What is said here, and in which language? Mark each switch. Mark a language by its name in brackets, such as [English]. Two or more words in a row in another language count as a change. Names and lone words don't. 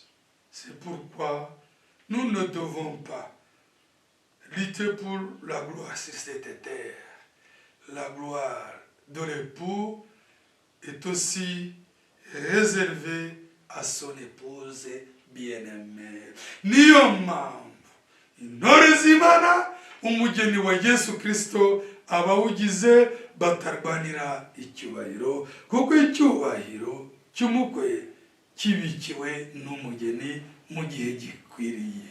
[French] C'est pourquoi nous ne devons pas lutter pour la gloire sur cette terre. La gloire de l'époux est aussi réservée à son épouse bien-aimée. [Kinyarwanda] Niyo mpamvu intore z'Imana umugeni wa Yesu Kristo abawugize batarwanira icyubahiro, kuko icyubahiro cy'umukwe kibikiwe n'umugeni mu gihe gikwiriye.